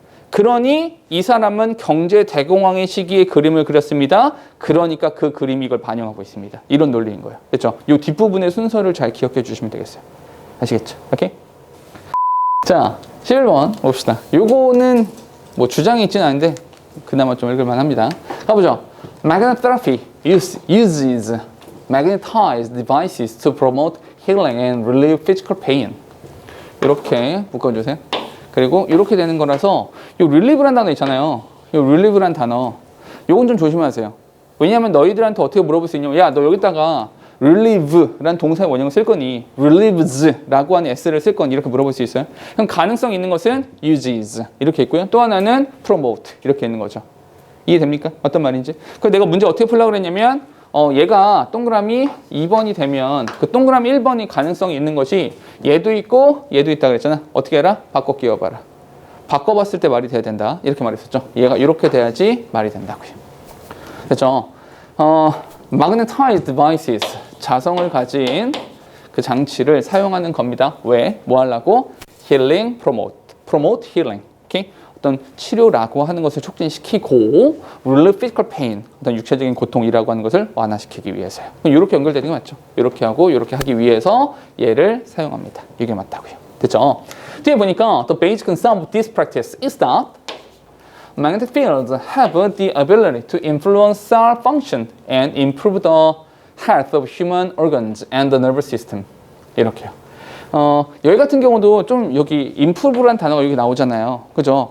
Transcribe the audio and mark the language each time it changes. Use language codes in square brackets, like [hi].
[ko] 그러니 이 사람은 경제 대공황의 시기에 그림을 그렸습니다. 그러니까 그 그림이 이걸 반영하고 있습니다. 이런 논리인 거예요. 그렇죠? 이 뒷부분의 순서를 잘 기억해 주시면 되겠어요. 아시겠죠? 오케이? 자, 11번 봅시다. 요거는 뭐 주장이 있지는 않은데 그나마 좀 읽을만 합니다. 가보죠. [en] Magnetotherapy uses magnetized devices to promote healing and relieve physical pain. [ko] 이렇게 묶어주세요. 그리고 이렇게 되는 거라서 이 relieve란 단어 있잖아요. 이 relieve란 단어 요건 좀 조심하세요. 왜냐하면 너희들한테 어떻게 물어볼 수 있냐면 야, 너 여기다가 relieve란 동사의 원형을 쓸 거니 relieves라고 하는 s를 쓸 거니 이렇게 물어볼 수 있어요. 그럼 가능성 있는 것은 uses 이렇게 있고요. 또 하나는 promote 이렇게 있는 거죠. 이해됩니까? 어떤 말인지. 그래서 내가 문제 어떻게 풀려고 그랬냐면 얘가 동그라미 2번이 되면 그 동그라미 1번이 가능성이 있는 것이 얘도 있고 얘도 있다 그랬잖아. 어떻게 해라? 바꿔 끼워봐라. 바꿔봤을 때 말이 돼야 된다. 이렇게 말했었죠. 얘가 이렇게 돼야지 말이 된다고요. 그렇죠? [en] magnetized devices [ko] 자성을 가진 그 장치를 사용하는 겁니다. 왜? 뭐 하려고? [en] healing, promote healing. 오케이? [ko] 어떤 치료라고 하는 것을 촉진시키고 [en] relieve physical pain, [ko] 어떤 육체적인 고통이라고 하는 것을 완화시키기 위해서요. 그럼 이렇게 연결되는 게 맞죠? 이렇게 하고 이렇게 하기 위해서 얘를 사용합니다. 이게 맞다고요. 됐죠? 뒤에 보니까 [en] the basic concept of this practice is that magnetic fields have the ability to influence cell function and improve the health of human organs and the nervous system. [ko] 이렇게요. 여기 같은 경우도 좀 여기 improve란 단어가 여기 나오잖아요. 그죠?